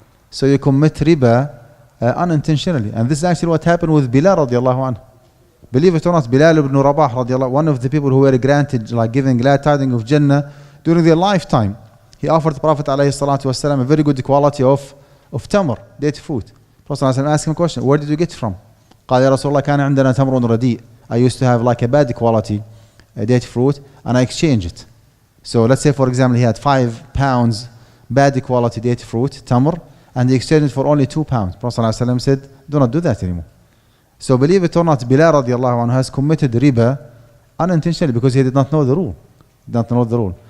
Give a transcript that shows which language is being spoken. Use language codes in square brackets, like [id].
[en] So you commit riba unintentionally. And this is actually what happened with Bilal radiallahu anhu. Believe it or not, Bilal ibn Rabah radiallahu, one of the people who were granted, like giving glad tidings of Jannah during their lifetime. He offered the Prophet alayhi salatu wasalam a very good quality of tamr, date fruit. Prophet asked him a question, where did you get it from? [ar] قال يا رسول الله كان عندنا تمر رديء. [en] I used to have like a bad quality date fruit and I exchanged it. So let's say for example he had 5 pounds bad quality date fruit, tamr, and he exchanged it for only 2 pounds. Prophet ﷺ said, do not do that anymore. So believe it or not, Bilal radiallahu anhu has committed riba unintentionally because he did not know the rule.